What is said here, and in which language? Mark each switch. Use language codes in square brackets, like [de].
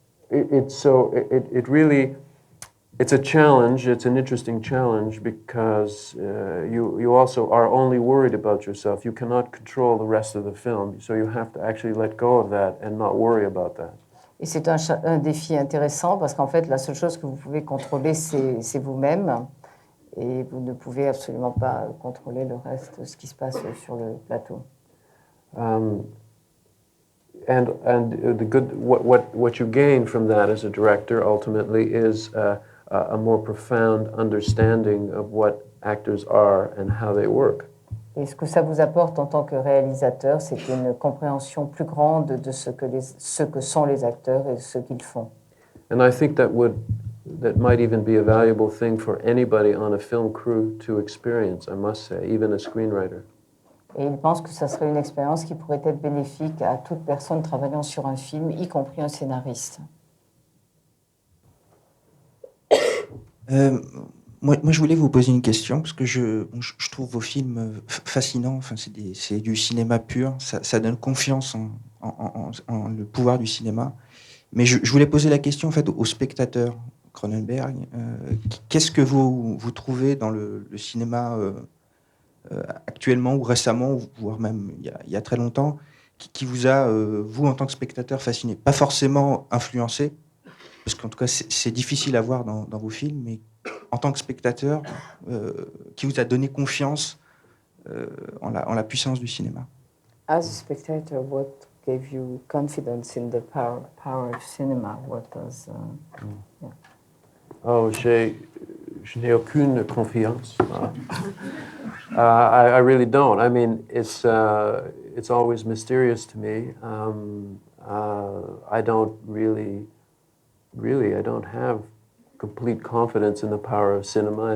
[en] It really, it's a challenge. It's an interesting challenge because you also are only worried about yourself. You cannot control the rest of the film, so you have to actually let go of that and not worry about that. [fr] Et c'est un défi intéressant parce qu'en fait, la seule chose que vous pouvez contrôler, c'est vous-même. Et vous ne pouvez absolument pas contrôler le reste, ce qui se passe sur le plateau. [en] And the good, what you gain from that as a director ultimately is a more profound understanding of what actors are and how they work. [fr] Et ce que ça vous apporte en tant que réalisateur, c'est une compréhension plus grande de ce que sont les acteurs et ce qu'ils font. [en] And I think that might even be a valuable thing for anybody on a film crew to experience, I must say, even a screenwriter. [fr] Et il pense que ça serait une expérience qui pourrait être bénéfique à toute personne travaillant sur un film, y compris un scénariste. Moi, je voulais vous poser une question, parce que je trouve vos films fascinants. Enfin, c'est du cinéma pur. Ça donne confiance en le pouvoir du cinéma. Mais je voulais poser la question en fait, aux spectateurs. Cronenberg, qu'est-ce que vous trouvez dans le cinéma actuellement ou récemment, voire même il y a très longtemps, qui vous a, vous en tant que spectateur, fasciné? Pas forcément influencé, parce qu'en tout cas c'est difficile à voir dans vos films, mais en tant que spectateur, qui vous a donné confiance en la puissance du cinéma? [en] As a spectator, what gave you confidence in the power of cinema? What does... yeah. [fr] Oh, je n'ai aucune confiance. [en] I really don't. I mean, it's always mysterious to me. I don't really, I don't have complete confidence in the power of cinema.